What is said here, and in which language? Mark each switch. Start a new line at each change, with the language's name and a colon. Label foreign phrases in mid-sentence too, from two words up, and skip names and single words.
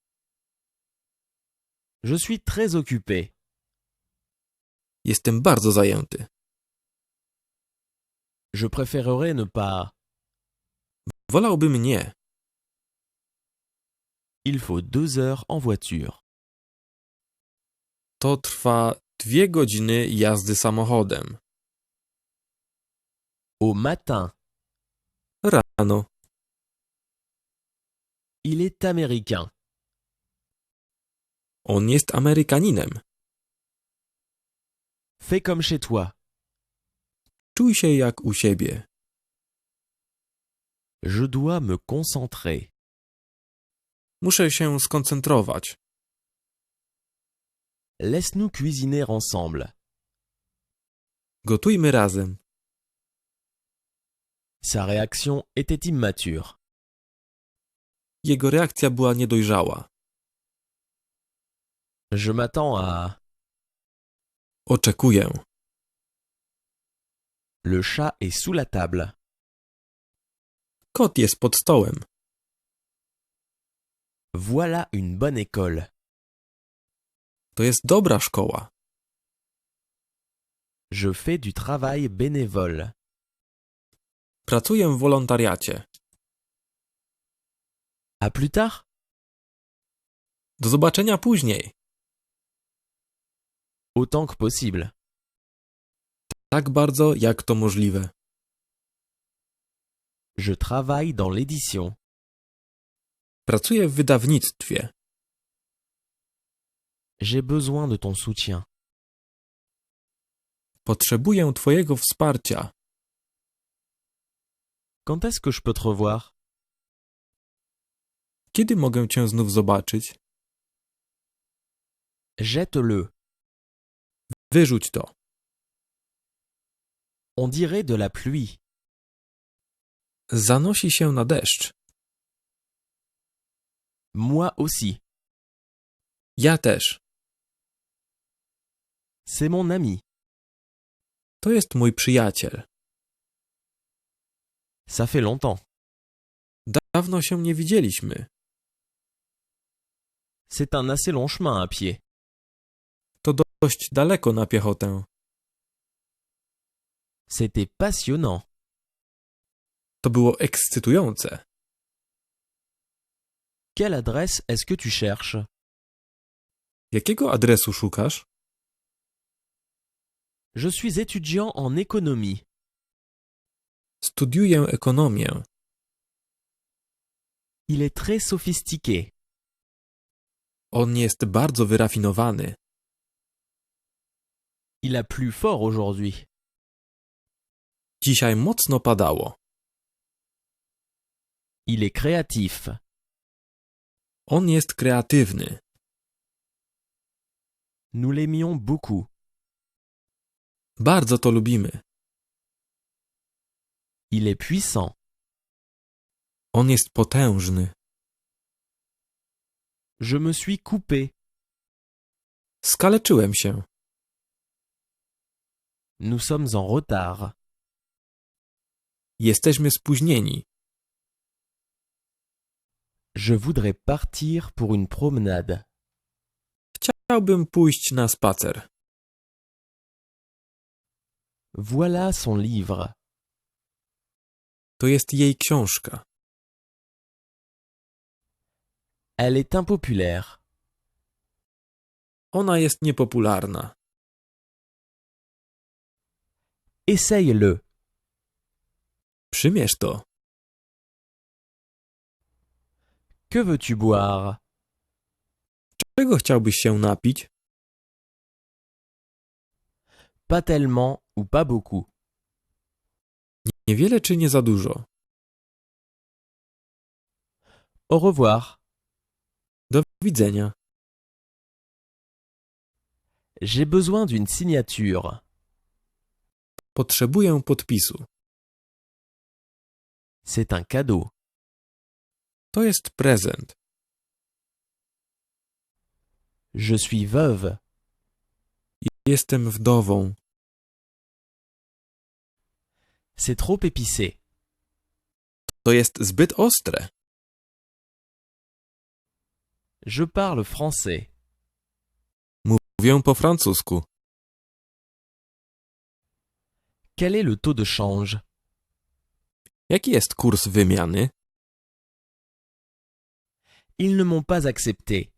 French: Je suis très occupé.
Polish: Jestem bardzo zajęty.
French: Je préférerais ne pas.
Polish: Wolałbym nie.
French: Il faut 2 heures en voiture.
Polish: To trwa 2 godziny jazdy samochodem.
French: Au matin.
Polish: Rano.
French: Il est américain.
Polish: On jest Amerykaninem.
French: Fais comme chez toi.
Polish: Czuj się jak u siebie.
French: Je dois me concentrer.
Polish: Muszę się skoncentrować.
French: Laisse-nous cuisiner ensemble.
Polish: Gotujmy razem.
French: Sa réaction était immature.
Polish: Jego reakcja była niedojrzała.
French: Je m'attends à.
Polish: Oczekuję.
French: Le chat est sous la table.
Polish: Kot jest pod stołem.
French: Voilà une bonne école.
Polish: To jest dobra szkoła.
French: Je fais du travail bénévole.
Polish: Pracuję w wolontariacie.
French: À plus tard.
Polish: Do zobaczenia później.
French: Autant que possible.
Polish: Tak bardzo, jak to możliwe.
French: Je travaille dans l'édition.
Polish: Pracuję w wydawnictwie.
French: J'ai besoin de ton soutien.
Polish: Potrzebuję twojego wsparcia.
French: Quand est-ce que je peux te revoir?
Polish: Kiedy mogę cię znów zobaczyć?
French: Jette-le.
Polish: Wyrzuć to.
French: On dirait de la pluie.
Polish: Zanosi się na deszcz.
French: Moi aussi.
Polish: Ja też.
French: C'est mon ami.
Polish: To jest mój przyjaciel.
French: Ça fait longtemps.
Polish: Dawno się nie widzieliśmy.
French: C'est un assez long chemin à pied.
Polish: To dość daleko na piechotę.
French: C'était passionnant.
Polish: To było ekscytujące.
French: Quelle adresse est-ce que tu cherches?
Polish: Jakiego adresu szukasz?
French: Je suis étudiant en économie.
Polish: Studiuję ekonomię.
French: Il est très sophistiqué.
Polish: On jest bardzo wyrafinowany.
French: Il a plu fort aujourd'hui.
Polish: Dzisiaj mocno padało.
French: Il est créatif.
Polish: On jest kreatywny.
French: Nous l'aimions beaucoup.
Polish: Bardzo to lubimy.
French: Il est puissant.
Polish: On jest potężny.
French: Je me suis coupé.
Polish: Skaleczyłem się.
French: Nous sommes en retard.
Polish: Jesteśmy spóźnieni.
French: Je voudrais partir pour une promenade.
Polish: Chciałbym pójść na spacer.
French: Voilà son livre.
Polish: To jest jej książka.
French: Elle est impopulaire.
Polish: Ona jest niepopularna.
French: Essaye-le.
Polish: Przymierz to.
French: Que veux-tu boire?
Polish: Czego chciałbyś się napić?
French: Pas tellement ou pas beaucoup.
Polish: Niewiele czy nie za dużo?
French: Au revoir.
Polish: Do widzenia.
French: J'ai besoin d'une signature.
Polish: Potrzebuję podpisu.
French: C'est un cadeau.
Polish: To jest prezent.
French: Je suis veuve.
Polish: Jestem wdową.
French: C'est trop épicé.
Polish: To jest zbyt ostre.
French: Je parle français.
Polish: Mówię po francusku.
French: Quel est le taux de change?
Polish: Jaki jest kurs wymiany?
French: Ils ne m'ont pas accepté.